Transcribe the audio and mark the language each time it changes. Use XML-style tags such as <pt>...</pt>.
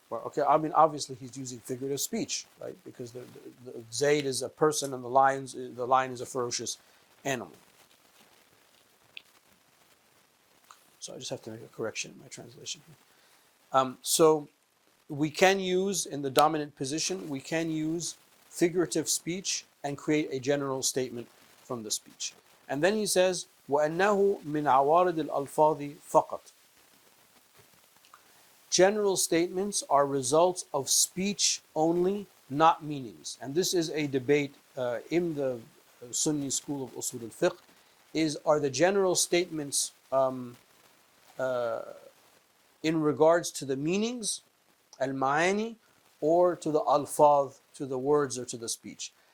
<en>Well, okay, I mean obviously he's using figurative speech, right? Because the Zayd is a person and the lion is a ferocious animal. So I just have to make a correction in my translation here. So we can use, in the dominant position, we can use figurative speech and create a general statement from the speech. And then he says,</en> <ar>وَأَنَّهُ مِنْ عَوَارِضِ الْأَلْفَاظِ فَقَطْ.</ar> <en>General statements are results of speech only, not meanings. And this is a debate in the Sunni school of Usul al Fiqh, are the general statements in regards to the meanings, al-ma'ani, or to the alfaz, to the words or to the speech.</en>